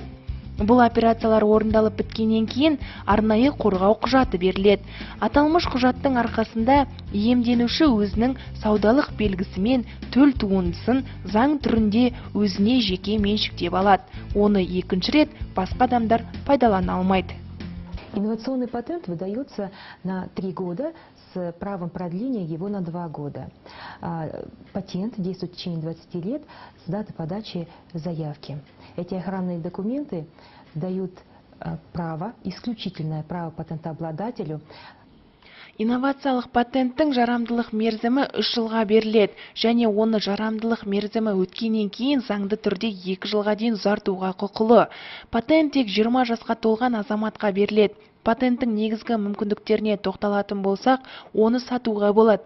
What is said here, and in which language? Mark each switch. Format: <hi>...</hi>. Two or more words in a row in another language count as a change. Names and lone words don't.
<kk>Бұл операциялар орындалып біткеннен кейін арнайы қорғау құжаты беріледі. Аталмыш құжаттың арқасында иемденуші өзінің саудалық белгісімен төл туындысын заң түрінде өзіне жеке меншіктеп алады. Оны екінші рет басқа адамдар пайдалана алмайды.</kk> <ru>Инновационный патент выдается на 3 года с правом продления его на 2 года. Патент действует в течение 20 лет с даты подачи заявки. Эти охранные документы дают право, исключительное право патентообладателю.</ru> <kk>Инновациялық патенттің жарамдылық мерзімі 3 жылға беріледі, және оны жарамдылық мерзімі өткеннен кейін заңды түрде 2 жылға дейін ұзартуға құқылы. Патент тек 20 жасқа толған азаматқа беріледі. Патенттің негізгі мүмкіндіктеріне тоқталатын болсақ, оны сатуға болады.</kk>